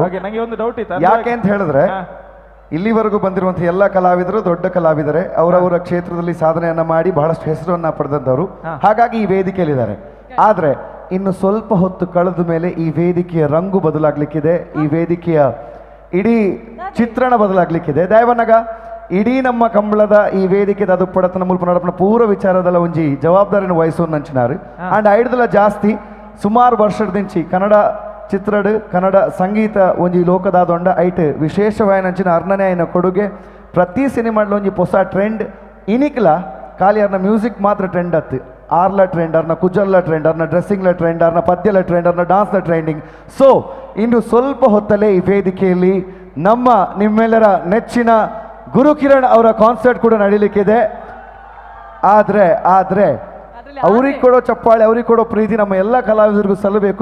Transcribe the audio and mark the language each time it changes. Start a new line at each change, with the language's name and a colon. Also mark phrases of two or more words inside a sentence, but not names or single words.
Kannada: ನನಗೆ ಒಂದು ಡೌಟ್ ಇತ್ತು, ಯಾಕೆ ಅಂತ ಹೇಳಿದ್ರೆ ಇಲ್ಲಿವರೆಗೂ ಬಂದಿರುವಂತಹ ಎಲ್ಲ ಕಲಾವಿದರು ದೊಡ್ಡ ಕಲಾವಿದರೆ, ಅವರವರ ಕ್ಷೇತ್ರದಲ್ಲಿ ಸಾಧನೆಯನ್ನ ಮಾಡಿ ಬಹಳಷ್ಟು ಹೆಸರನ್ನ ಪಡೆದಂತವರು, ಹಾಗಾಗಿ ಈ ವೇದಿಕೆಯಲ್ಲಿದ್ದಾರೆ. ಆದ್ರೆ ಇನ್ನು ಸ್ವಲ್ಪ ಹೊತ್ತು ಕಳೆದ ಮೇಲೆ ಈ ವೇದಿಕೆಯ ರಂಗು ಬದಲಾಗ್ಲಿಕ್ಕಿದೆ, ಈ ವೇದಿಕೆಯ ಇಡೀ ಚಿತ್ರಣ ಬದಲಾಗ್ಲಿಕ್ಕಿದೆ.
Tulu: ದಯವನ್ನಗ ಇಡೀ ನಮ್ಮ ಕಂಬಳದ ಈ ವೇದಿಕೆದ ಅದು ಪಡತನ ಮುಲ್ಪ ನಡಪನ ಪೂರ ವಿಚಾರದಲ್ಲ ಒಂಜಿ ಜವಾಬ್ದಾರಿನ ವಹಿಸೋನ್ ನಂಚಿನಾರು. ಅಂಡ್ ಐಡ್ದಲ ಜಾಸ್ತಿ ಸುಮಾರು ವರ್ಷದಿಂಚಿ ಕನ್ನಡ ಚಿತ್ರಡ್ ಕನ್ನಡ ಸಂಗೀತ ಒಂಜಿ ಲೋಕದಾದೊಂಡ ಐಟ್ ವಿಶೇಷವಾಯಿನಂಚಿನ ಅರ್ನನೆ ಆಯ್ನ ಕೊಡುಗೆ. ಪ್ರತಿ ಸಿನಿಮಾಡ್ಲ ಒಂಜಿ ಹೊಸ ಟ್ರೆಂಡ್ ಇನಿಕ್ಲ ಖಾಲಿ ಅವ್ರನ್ನ ಮ್ಯೂಸಿಕ್ ಮಾತ್ರ ಟ್ರೆಂಡ್ ಅತ್ತು, ಆರ್ಲ ಟ್ರೆಂಡ್, ಅವ್ರನ್ನ ಕುಜರ್ಲ ಟ್ರೆಂಡ್, ಅವ್ರನ್ನ ಡ್ರೆಸ್ಸಿಂಗ್ಲ ಟ್ರೆಂಡ್, ಅವ್ರನ್ನ ಪದ್ಯಲ ಟ್ರೆಂಡ್, ಅವ್ರನ್ನ ಡಾನ್ಸ್ನ ಟ್ರೆಂಡಿಂಗ್.
Kannada: ಸೊ ಇನ್ನು ಸ್ವಲ್ಪ ಹೊತ್ತಲ್ಲೇ ಈ ವೇದಿಕೆಯಲ್ಲಿ ನಮ್ಮ ನಿಮ್ಮೆಲ್ಲರ ನೆಚ್ಚಿನ ಗುರುಕಿರಣ್ ಅವರ ಕಾನ್ಸರ್ಟ್ ಕೂಡ ನಡೀಲಿಕ್ಕಿದೆ. ಆದರೆ ಅವ್ರಿಗೆ ಕೊಡೋ ಚಪ್ಪಾಳೆ, ಅವ್ರಿಗೆ ಕೊಡೋ ಪ್ರೀತಿ ನಮ್ಮ ಎಲ್ಲ ಕಲಾವಿದರಿಗೂ ಸಲ್ಲಬೇಕು.